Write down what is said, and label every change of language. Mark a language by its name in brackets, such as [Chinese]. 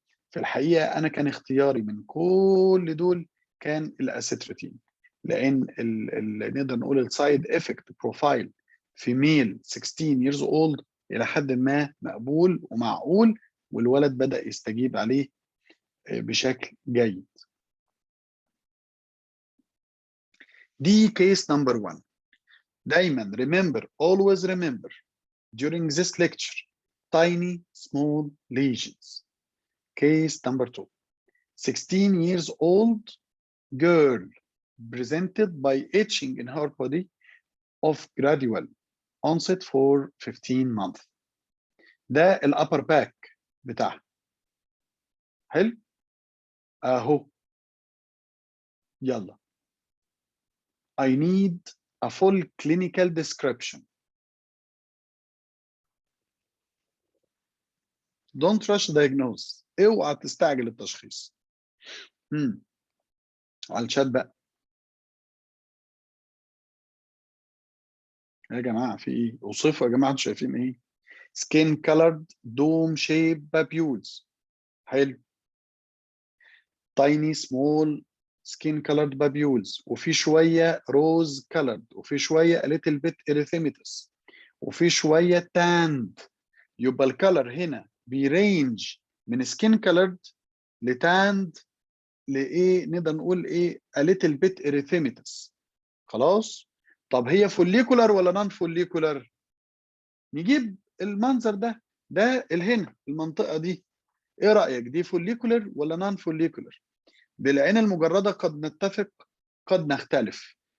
[Arabic] في الحقيقه انا كان اختياري من كل دول كان الاسيتريتين، لان نقدر نقول السايد افكت بروفايل في ميل 16 years old الى حد ما مقبول ومعقول، والولد بدا يستجيب عليه بشكل جيد. دي كيس نمبر 1. [English] دايما remember, always remember during this lecture tiny small lesions. Case number 2. 16 years old girl presented by itching in her body of gradual onset for 15 months. [Arabic] ده الابر باك بتاعها. حلو اهو. يلا. [English] I need a full clinical description. Don't rush diagnose. [Arabic] اوعى تستعجل التشخيص. على الشات بقى. يا جماعه في ايه؟ اوصفوا يا جماعه، انتوا شايفين ايه؟ [English] skin colored dome shaped papules. [Arabic] حلو. [English] tiny small skin colored papules، وفي شويه rose colored، وفي شويه a little bit erythematous، وفي شويه tanned. [Arabic] يبقى الكالر هنا بيرينج من skin colored لتاند لايه، نقدر نقول ايه [English] a little bit erythematous. [Arabic] خلاص. طب هي فوليكولار ولا نون فوليكولار؟ نجيب المنظر ده الهنا المنطقه دي، ايه رايك؟ دي فوليكولر ولا نون فوليكولر؟ بالعين المجرده قد نتفق قد نختلف.